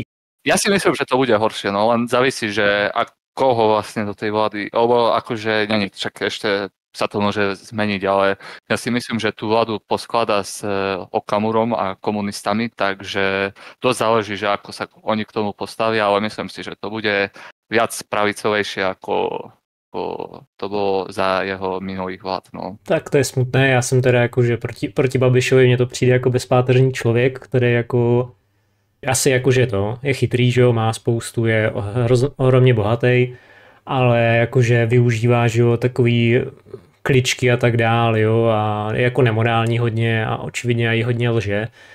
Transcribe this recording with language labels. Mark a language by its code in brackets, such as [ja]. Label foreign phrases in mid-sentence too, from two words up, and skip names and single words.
[sk] Ja si myslím, že to bude horšie, no len závisí, že koho vlastne do tej vlády, alebo akože čak ešte sa to môže zmeniť, ale ja si myslím, že tú vládu poskladá s Okamurom a komunistami, takže to záleží, že ako sa oni k tomu postavia, ale myslím si, že to bude viac pravicovejšie, ako to bolo za jeho minulých vlád. No. [cs] Tak to je smutné, já jsem teda jako, že proti Babišovi mně to přijde jako bezpáteřní člověk, který jako asi jakože to je chytrý, že jo, má spoustu, je ohromně bohatý, ale jakože využívá, že jo, takový kličky a tak dál, jo, a je jako nemorální hodně a očividně i hodně lže.